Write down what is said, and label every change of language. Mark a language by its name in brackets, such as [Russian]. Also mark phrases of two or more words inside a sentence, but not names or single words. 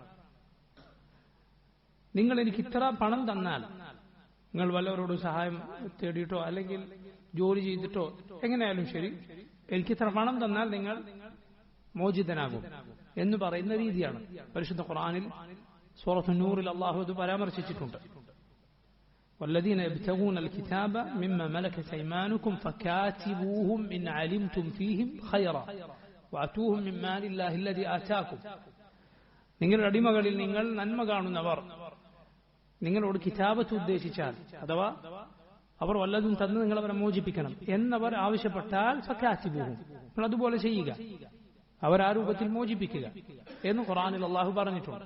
[Malayalam] നിങ്ങൾ എനിക്ക് ഇത്ര പണം തന്നാൽ, നിങ്ങൾ വല്ലവരോടും സഹായം തേടിയിട്ടോ അല്ലെങ്കിൽ ജോലി ചെയ്തിട്ടോ എങ്ങനെയായാലും ശരി, എനിക്ക് ഇത്ര പണം തന്നാൽ നിങ്ങൾ മോചിതനാകും എന്ന് പറയുന്ന രീതിയാണ്. പരിശുദ്ധ ഖുർആനിൽ സൂറത്തുൻ നൂറിൽ അല്ലാഹു ഇത് പരാമർശിച്ചിട്ടുണ്ട്. [Arabic] والذين يبتغون الكتاب مما ملكت أيمانكم فكاتبوهم إن علمتم فيهم خيرا وآتوهم من مال الله الذي آتاكم. [Malayalam] നിങ്ങളുടെ അടിമകളിൽ നിങ്ങൾ നന്മ കാണുന്നവർ നിങ്ങളോട് കിതാബത്ത് ഉദ്ദേശിച്ചാൽ, അഥവാ അവർ വല്ലതും തന്ന് നിങ്ങൾ അവരെ മോചിപ്പിക്കണം എന്നവർ ആവശ്യപ്പെട്ടാൽ ഫകാതിബൂഹും, നിങ്ങൾ അതുപോലെ ചെയ്യുക, അവർ ആ രൂപത്തിൽ മോചിപ്പിക്കുക എന്ന് ഖുർആനിൽ അല്ലാഹു പറഞ്ഞിട്ടുണ്ട്.